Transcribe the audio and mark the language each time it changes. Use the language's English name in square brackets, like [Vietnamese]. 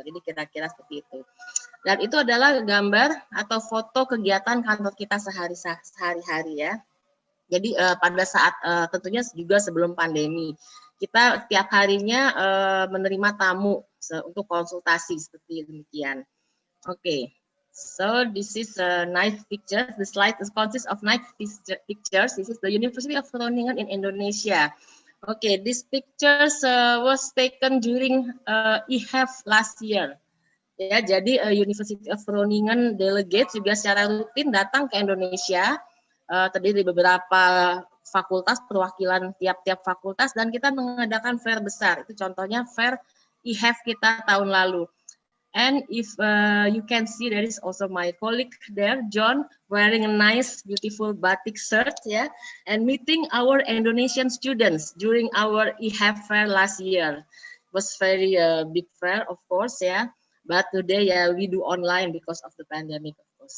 [Indonesian] Jadi kira-kira seperti itu. Dan itu adalah gambar atau foto kegiatan kantor kita sehari-hari, ya. Jadi pada saat tentunya juga sebelum pandemi, kita tiap harinya menerima tamu untuk konsultasi seperti demikian. Oke. [English] So this is a nice picture. The slide consists of nice pictures. This is the University of Groningen in Indonesia. Okay, these pictures was taken during IHEF last year. [Indonesian] Ya, jadi University of Groningen delegates juga secara rutin datang ke Indonesia, terdiri dari beberapa fakultas, perwakilan tiap-tiap fakultas, dan kita mengadakan fair besar. Itu contohnya fair IHEF kita tahun lalu. [English] And if you can see, there is also my colleague there, John, wearing a nice, beautiful batik shirt, yeah, and meeting our Indonesian students during our IHEF fair last year. It was very big fair, of course, yeah, but today, yeah, we do online because of the pandemic, of course.